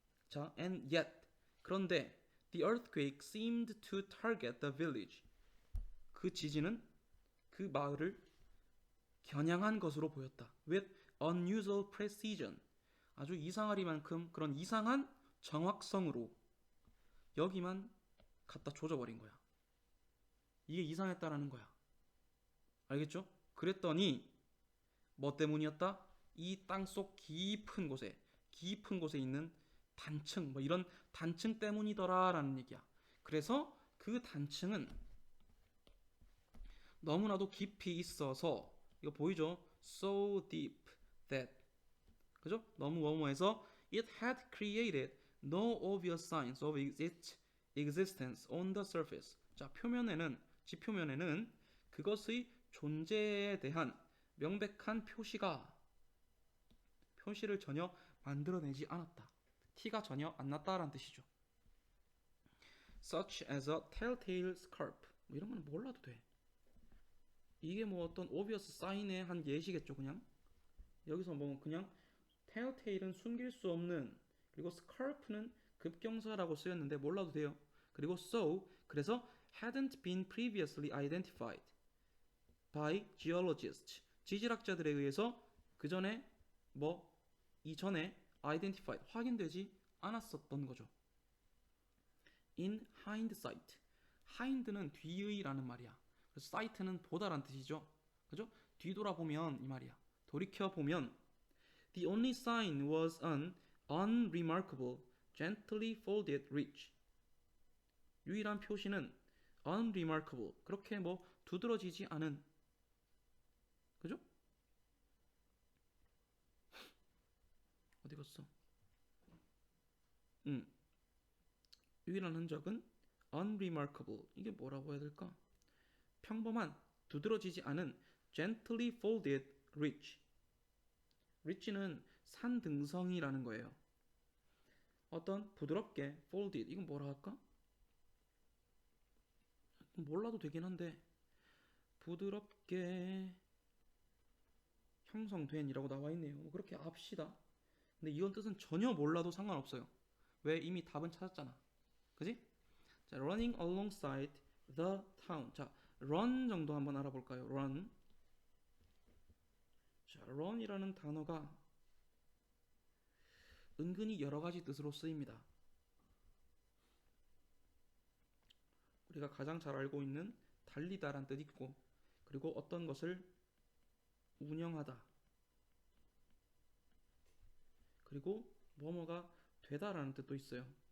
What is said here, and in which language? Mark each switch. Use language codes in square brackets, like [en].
[ko] 자, [en] and yet, [ko] 그런데 [en] the earthquake seemed to target the village. [ko] 그 지진은 그 마을을 겨냥한 것으로 보였다. [en] With unusual precision. [ko] 아주 이상하리만큼 그런 이상한 정확성으로 여기만 갖다 조져버린 거야. 이게 이상했다라는 거야. 알겠죠? 그랬더니 뭐 때문이었다? 이 땅속 깊은 곳에 있는 단층, 뭐 이런 단층 때문이더라라는 얘기야. 그래서 그 단층은 너무나도 깊이 있어서, 이거 보이죠? [en] So deep that, [ko] 그죠? 너무 뭐뭐해서 [en] it had created no obvious signs of its existence on the surface. [ko] 자, 지표면에는 그것의 존재에 대한 명백한 표시를 전혀 만들어내지 않았다. 티가 전혀 안 났다라는 뜻이죠. [en] Such as a telltale scarp. [ko] 뭐 이런 거는 몰라도 돼. 이게 뭐 어떤 [en] obvious sign [ko] 의 한 예시겠죠, 그냥. 여기서 뭐 그냥 telltale은 숨길 수 없는, 그리고 scarp는 급경사라고 쓰였는데 몰라도 돼요. 그리고 [en] so, [ko] 그래서 [en] hadn't been previously identified by geologists. [ko] 지질학자들에 의해서 그 전에 이전에 identified, 확인되지 않았었던 거죠. [en] In hindsight. [ko] hind는 뒤의라는 말이야. 그래서 sight는 보다란 뜻이죠. 그죠? 뒤돌아보면 이 말이야. 돌이켜보면 [en] the only sign was an unremarkable, gently folded ridge. [ko] 유일한 표시는 unremarkable, 그렇게 뭐 두드러지지 않은, 그죠? 어디 갔어? 유일한 흔적은 unremarkable. 이게 뭐라고 해야 될까? 평범한 두드러지지 않은 [en] gently folded ridge. [ko] ridge는 산등성이라는 거예요. 어떤 부드럽게 folded, 이건 뭐라 할까? 몰라도 되긴 한데 부드럽게 형성된이라고 나와 있네요. 그렇게 합시다. 근데 이건 뜻은 전혀 몰라도 상관없어요. 왜? 이미 답은 찾았잖아. 그지? 자, [en] running alongside the town. [ko] 자, run 정도 한번 알아볼까요? [en] run. [ko] 자, run이라는 단어가 은근히 여러 가지 뜻으로 쓰입니다. 우리가 가장 잘 알고 있는 달리다란 뜻이 있고, 그리고 어떤 것을 운영하다, 그리고 뭐뭐가 되다라는 뜻도 있어요.